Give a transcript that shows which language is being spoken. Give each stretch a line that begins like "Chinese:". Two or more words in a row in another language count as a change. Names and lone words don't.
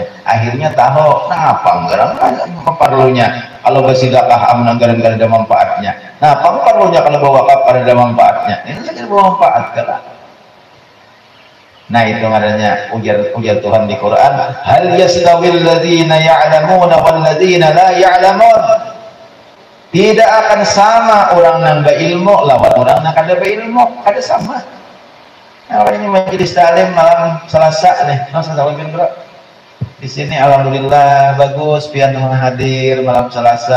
Banjar: Akhirnya tahu nah apa anggaran perlunya kalau bersedekah amun anggaran ada manfaatnya. Nah apa perlunya kalau bawa wakaf ada manfaatnya. Ini saja bawa manfaat kan. Nah itu adanya ujar Tuhan di Quran,
Arabic: هل يستوي الذين يعلمون والذين لا يعلمون.
Banjar: Tidak akan sama orang yang berilmu lawan orang yang kada berilmu, kada sama. Nah, ini majelis taklim malam Selasa nih, di sini alhamdulillah bagus pian hadir malam Selasa.